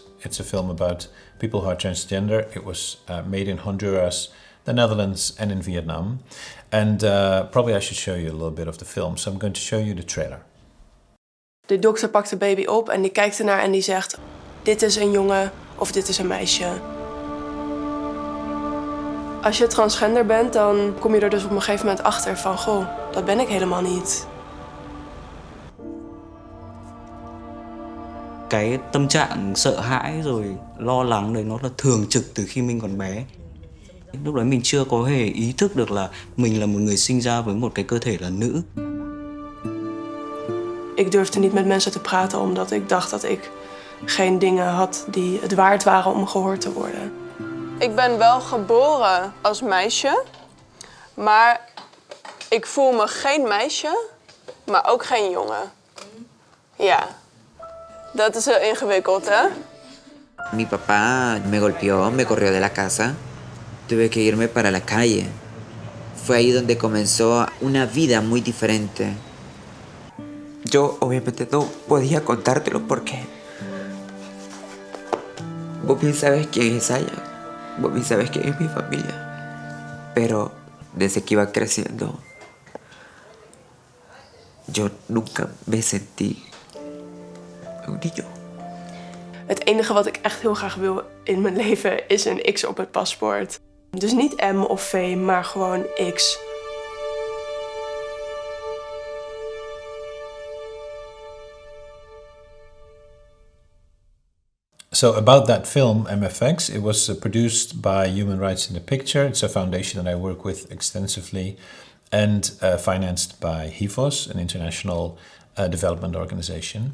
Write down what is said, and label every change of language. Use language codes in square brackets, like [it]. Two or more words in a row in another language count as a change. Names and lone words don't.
[en] It's a film about people who are transgender. It was made in Honduras, the Netherlands, and in Vietnam. And probably I should show you a little bit of the film. So I'm going to show you the trailer. [nl] De dokter pakt de baby op en die kijkt ernaar en die zegt: dit is een jongen of dit is een meisje. Als je transgender bent, dan kom je er dus op een gegeven moment achter van: goh, dat ben ik helemaal niet. [vi] Cái tâm trạng sợ hãi rồi lo lắng đấy nó là thường trực từ khi mình còn bé. Lúc đấy mình chưa có hề ý thức được là mình là một người sinh ra với một cái cơ thể là nữ. [nl] Ik durfde niet met mensen te praten omdat ik dacht dat ik geen dingen had die het waard waren om gehoord te worden. Ik ben wel geboren als meisje, maar ik voel me geen meisje, maar ook geen jongen. Ja. Dat is heel ingewikkeld, hè? [es] Mi papá me golpeó, me corrió de la casa. Tuve que irme para la calle. Fue ahí donde comenzó una vida muy diferente. Yo obviamente no podía contártelo porque Vos bien sabes quién es ella, vos bien sabes quién es mi familia, pero desde que iba creciendo, yo nunca me sentí un niño. [nl] Het enige wat ik echt heel graag wil in mijn leven is een X op het paspoort. Dus niet M of V, maar gewoon X. [en] So about that film, MFX, it was produced by Human Rights in the Picture. It's a foundation that I work with extensively, and financed by HIVOS, an international development organization.